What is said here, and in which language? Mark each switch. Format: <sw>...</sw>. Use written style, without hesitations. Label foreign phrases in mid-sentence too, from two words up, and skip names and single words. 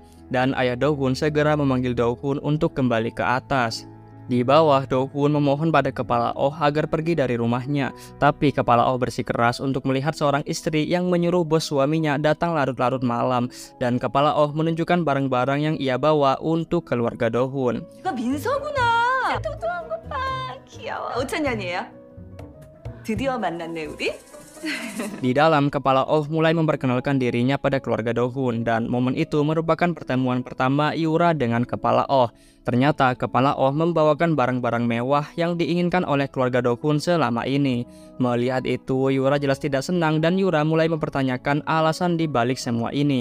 <id>Dan ayah Dohun segera memanggil Dohun untuk kembali ke atas. Di bawah, Dohun memohon pada kepala Oh agar pergi dari rumahnya. Tapi kepala Oh bersikeras untuk melihat seorang istri yang menyuruh bos suaminya datang larut-larut malam. Dan kepala Oh menunjukkan barang-barang yang ia bawa untuk keluarga Dohun.</id> <ko>이거 민서구나. 뚱뚱한 것 봐. 귀여워. 5천년이에요. 드디어 만났네 우리.</ko> <id>Di dalam, kepala Oh mulai memperkenalkan dirinya pada keluarga Dohun dan momen itu merupakan pertemuan pertama Yura dengan kepala Oh. Ternyata kepala Oh membawakan barang-barang mewah yang diinginkan oleh keluarga Do-hun selama ini. Melihat itu, Yura jelas tidak senang dan Yura mulai mempertanyakan alasan di balik semua ini.</id>